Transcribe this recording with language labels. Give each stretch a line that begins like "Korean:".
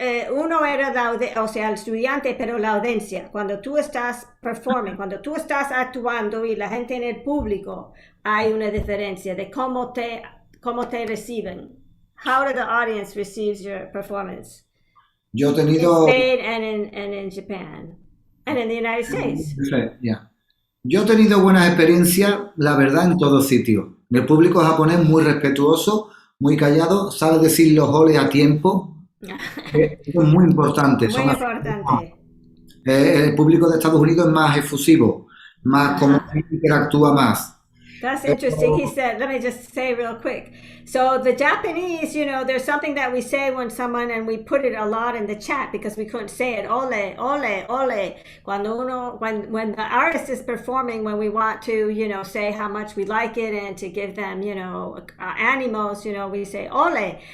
Spanish: uno era o sea, el estudiante, pero la audiencia. Cuando tú estás
English: performing,
Spanish: cuando tú estás actuando y la gente en el público, hay una diferencia de cómo te reciben.
English: How do the audience receives your performance?
Spanish: Yo he
English: In
Spanish: tenido,
English: Spain and in Japan and in the United States.
Spanish: ya. Yo he tenido buenas experiencias, la verdad, en todos sitios. El público japonés muy respetuoso, muy callado, sabe decir los goles a tiempo. Eso es muy importante. Muy importante. El público de Estados Unidos es más efusivo, más como Ajá. interactúa más.
English: That's interesting. He said, let me just say real quick. So the Japanese, there's something that we say when someone, and we put it a lot in the chat because we couldn't say it. Ole, ole, ole. When the artist is performing, when we want to, say how much we like it and to give them, animos, we say ole.